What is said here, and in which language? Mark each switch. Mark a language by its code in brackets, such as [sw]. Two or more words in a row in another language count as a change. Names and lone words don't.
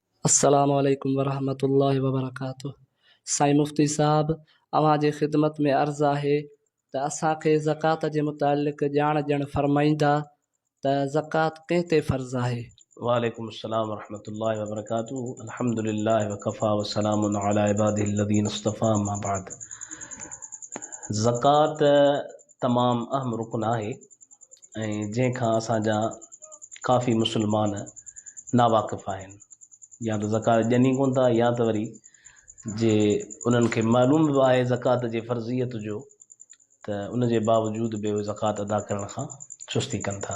[ar] السلام عليكم ورحمة الله وبركاته. [sd] साईं मुफ्ती साहब, अव्हां जी ख़िदमत में अर्ज़ आहे त असांखे ज़कात जे मुतालिक़ ॼाण ॾियणु फरमाईंदा त ज़कात कंहिं ते फ़र्ज़ आहे। [ar] وعليكم السلام ورحمة الله وبركاته. الحمد لله وكفى وسلام على عباده الذين اصطفى أما بعد. [sd] ज़कात तमामु अहम रुकन आहे ऐं जंहिंखां असांजा काफ़ी मुस्लमान नावाक़िफ़ आहिनि, या त ज़कात ॼनी कोन था या त वरी जे उन्हनि खे मालूम बि आहे ज़कात जे फ़र्ज़ियत जो त उन जे बावजूद बि उहे ज़कात अदा करण खां सुस्ती कनि था।